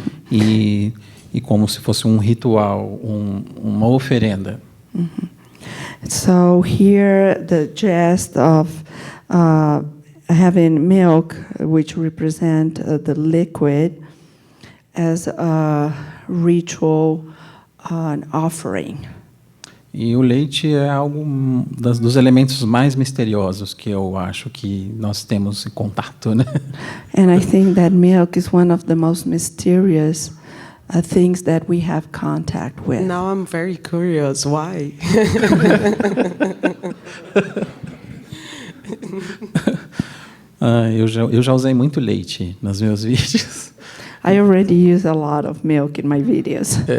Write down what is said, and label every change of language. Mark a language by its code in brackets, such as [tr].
[pt] E como se fosse um ritual, uma oferenda. [en] So here the gest of having milk, which represent the liquid, as a ritual, an offering. [pt] E o leite é algo dos elementos mais misteriosos que eu acho que nós temos em contato, né? [en] And I think that milk is one of the most mysterious things that we have contact with. Now I'm very curious. Why? [pt] Eu já usei muito leite nos meus vídeos. [en] I already use a lot of milk in my videos.